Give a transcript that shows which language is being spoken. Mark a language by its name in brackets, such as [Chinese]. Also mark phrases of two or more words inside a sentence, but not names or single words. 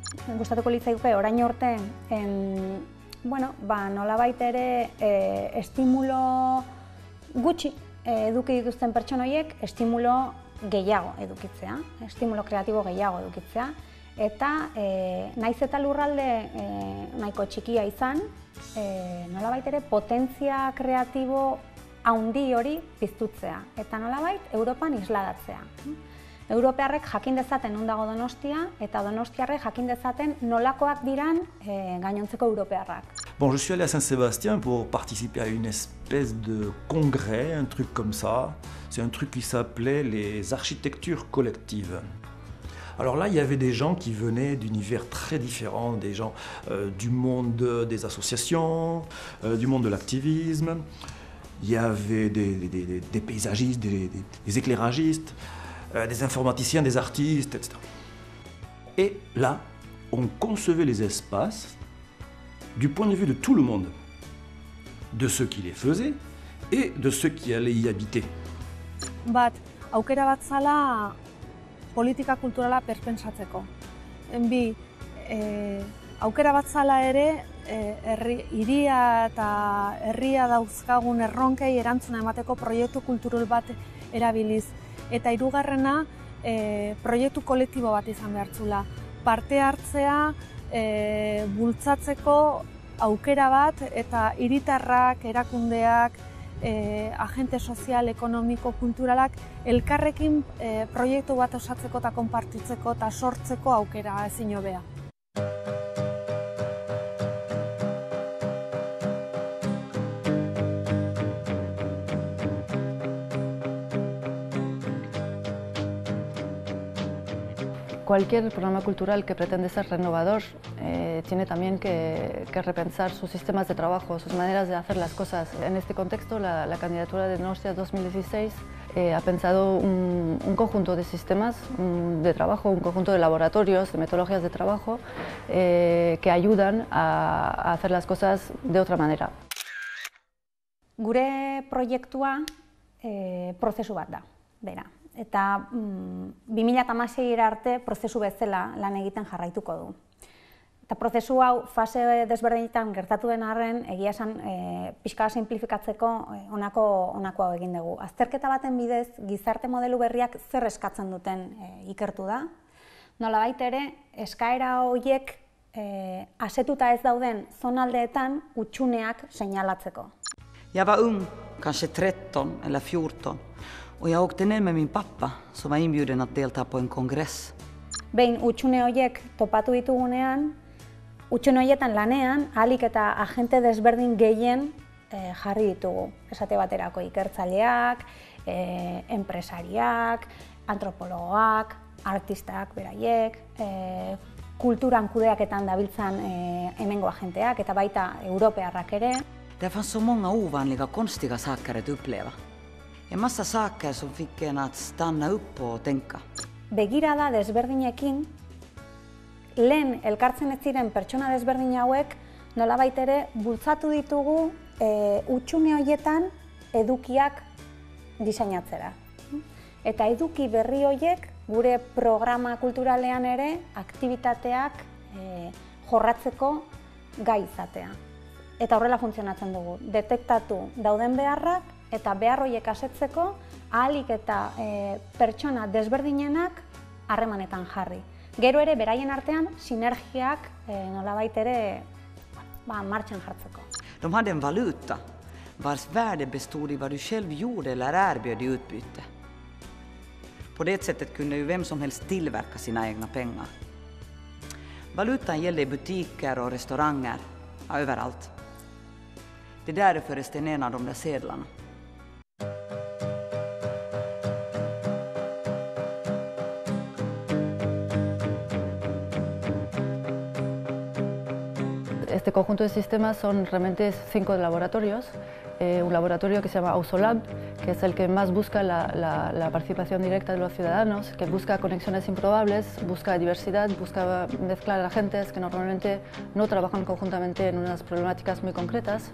[Basque] Gustatuko litzaiguke orain urten, nolabait ere estimulo gutxi eduki dituzten pertsona horiek, estimulo gehiago edukitzea, estimulo kreatibo gehiago edukitzea, eta naiz eta lurralde nahiko txikia izan, nolabait ere potentzia kreatibo handi hori piztutzea, eta nolabait Europan isladatzea. Europearrek jakin dezaten non dago Donostia, eta Donostiarrek jakin dezaten nolakoak diran gainontzeko Europearrak. [French] Bon, je suis allé à Saint-Sébastien pour participer à une espèce de congrès, un truc comme ça. C'est un truc qui s'appelait les architectures collectives. Alors là, il y avait des gens qui venaient d'univers très différents, des gens du monde des associations, du monde de l'activisme. Il y avait des paysagistes, des éclairagistes, des informaticiens, des artistes, etc. Et là, on concevait les espaces du point de vue de tout le monde, de ceux qui les faisaient et de ceux qui allaient y habiter. [Basque] Aukera bat zala politika kulturala perpentsatzeko. Bi, aukera bat zala ere hiria eta herria dauzkagun erronkei erantzuna emateko proiektu kultural bat erabiliz. Eta hirugarrena, proiektu kolektibo bat izan behartzula. Parte hartzea bultzatzeko aukera bat eta hiritarrak, erakundeak, agente sozial, ekonomiko, kulturalak elkarrekin proiektu bat osatzeko eta konpartitzeko eta sortzeko aukera ezin hobea. [Spanish] Cualquier programa cultural que pretende ser renovador tiene también que repensar sus sistemas de trabajo, sus maneras de hacer las cosas. En este contexto, la candidatura de Donostia 2016 ha pensado un conjunto de sistemas de trabajo, un conjunto de laboratorios, de metodologías de trabajo que ayudan a hacer las cosas de otra manera. [Basque] Gure proiektua prozesu bat da, bera. Eta 2016 arte prozesu bezala lan egiten jarraituko du. Eta prozesu hau fase desberdinetan gertatu den arren, egia esan pixka sinplifikatzeko honako hau egin dugu. Azterketa baten bidez, gizarte modelu berriak zer eskatzen duten ikertu da. Nolabait ere, eskaera horiek asetuta ez dauden zonaldeetan hutsuneak seinalatzeko. [Swedish] Jag var ung, kanske 13 eller 14. Och jag åkte ner med min pappa som var inbjuden att delta på en kongress. [Basque] Behin hutsune horiek topatu ditugunean, hutsune horietan lanean ahalik eta agente desberdin gehien jarri ditugu. Esate baterako ikertzaileak, enpresariak, antropologoak, artistak beraiek, kulturan kudeaketan dabiltzan hemengo agenteak eta baita europearrak ere. [Swedish] Det fanns så många ovanliga, konstiga saker att uppleva. En massa saker som fick en att stanna upp och tänka. [Basque] Begirada desberdinekin, lehen elkartzen ez ziren pertsona desberdin hauek nolabait ere bultzatu ditugu hutsune horietan edukiak diseinatzera. Eta eduki berri horiek gure programa kulturalean ere aktibitateak jorratzeko gai izatea. Eta horrela funtzionatzen dugu. Detektatu dauden beharrak eta behar horiek asetzeko ahalik eta pertsona desberdinenak harremanetan jarri. Gero ere, beraien artean, sinergiak nolabait ere martxan jartzeko. [Swedish] De hade en valuta vars värde bestod i vad du själv gjorde eller erbjöd i utbyte. På det sättet kunde ju vem som helst tillverka sina egna pengar. Valutan gällde i butiker och restauranger, överallt. Det är därför förresten en av de där sedlarna. [Spanish] Este conjunto de sistemas son realmente 5 laboratorios. Un laboratorio que se llama Ausolab, que es el que más busca la participación directa de los ciudadanos, que busca conexiones improbables, busca diversidad, busca mezclar agentes que normalmente no trabajan conjuntamente en unas problemáticas muy concretas.